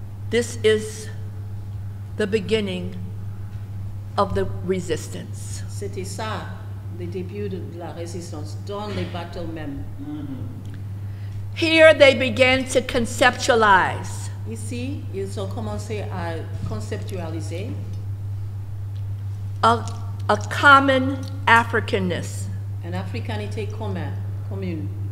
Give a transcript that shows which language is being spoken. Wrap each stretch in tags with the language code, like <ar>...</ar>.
<en>This is the beginning of the resistance.</en> <fr>C'était ça, le début de la résistance, dans les bateaux même.</fr> <en>Here they began to conceptualize</en> <fr>Ici, ils ont commencé à conceptualiser</fr> <en>a common Africanness.</en> <fr>une africanité commune.</fr>